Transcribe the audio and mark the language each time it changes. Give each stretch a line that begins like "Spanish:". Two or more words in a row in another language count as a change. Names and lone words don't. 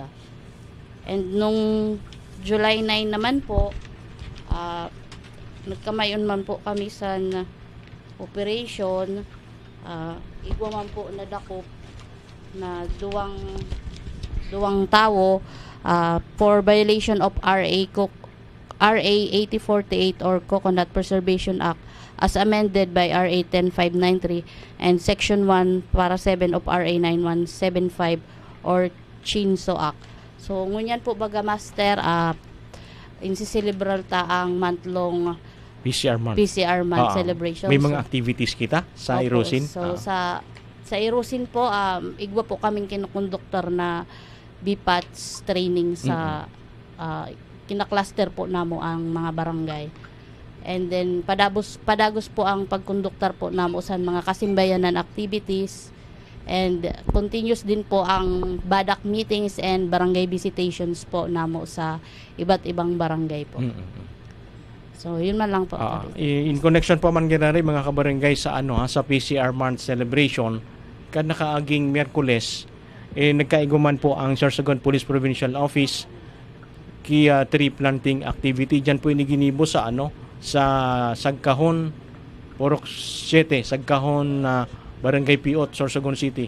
Bikol: And nung July 9 naman po, nagkamayon man po kami sa operation, igwa man po nadakop na duwang tao
English: for violation of RA 8048 or Coconut Preservation Act as amended by RA 10593 and Section 1 para 7 of RA 9175 or Chinso Act.
Bikol: So ngunyan po baga master, insiselebral ta ang month-long
English: PCR month celebration.
Bikol: May mga activities kita sa Irusin. So sa Irusin po, igwa po kaming kinukonduktor na
English: BPATS training
Bikol: sa kinakluster po namo ang mga barangay.
English: And then
Bikol: padagos po ang pagkonduktor po namo sa mga kasimbayanan activities,
English: and continuous
Bikol: din po ang badak
English: meetings and barangay visitations
Bikol: po namo sa iba't ibang barangay po. So yun man lang po. In connection po man ginari mga kabarangay sa sa
English: PCR month celebration
Bikol: kad nakaaging Miyerkules, nagkaiguman po ang Sorsogon Police Provincial Office ki
English: tree planting activity.
Bikol: Diyan po iniginibo sa sa Sagkahon, Purok 7, Sagkahon, Barangay Piot, Sorsogon City.